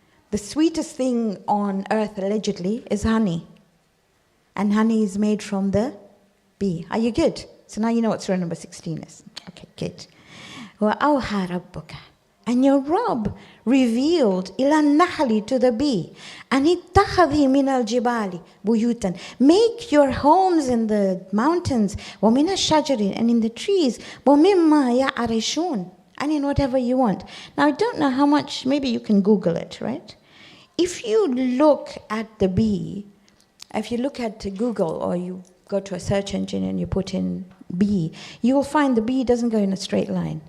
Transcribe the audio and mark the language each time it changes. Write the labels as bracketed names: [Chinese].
[English] The sweetest thing on earth, allegedly, is honey. And honey is made from the bee. Are you good? So now you know what surah number 16 is. Okay, good. [Arabic] وَأَوْحَى رَبُّكَ. [English] And your Rabb revealed [Arabic] إِلَى النَّحْلِ [English] to the bee. And [Arabic] اتَّخَذِي مِنَ الْجِبَالِ بُيُوتًا. [English] Make your homes in the mountains. [Arabic] وَمِنَ الشَّجَرِ. [English] And in the trees. [Arabic] وَمِمَّا يَعْرِشُونَ. [English] And in whatever you want. Now I don't know how much, maybe you can Google it, right? If you look at the bee, if you look at Google or you go to a search engine and you put in bee, you will find the bee doesn't go in a straight line.